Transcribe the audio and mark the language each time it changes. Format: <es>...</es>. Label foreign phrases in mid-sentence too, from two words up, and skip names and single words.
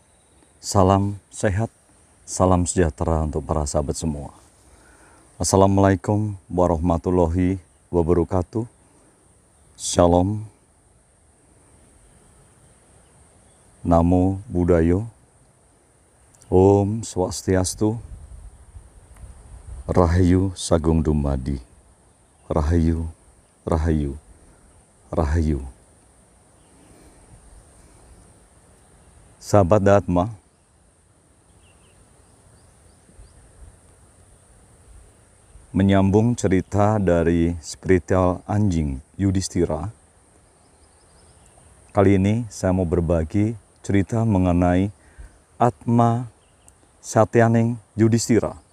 <id>Salam sehat, salam sejahtera untuk para sahabat semua.</id> <ar>السلام عليكم ورحمة الله وبركاته.</ar> <pi>Shalom. Namo Buddhaya.</pi> <ban>Om Swastiastu.</ban> <jv>Rahayu Sagung Dumadi. Rahayu, Rahayu, Rahayu.</jv> <id>Sahabat Dhatma, menyambung cerita dari spiritual anjing Yudhistira. Kali ini saya mau berbagi cerita mengenai Atma Satyaning Yudhistira.</id>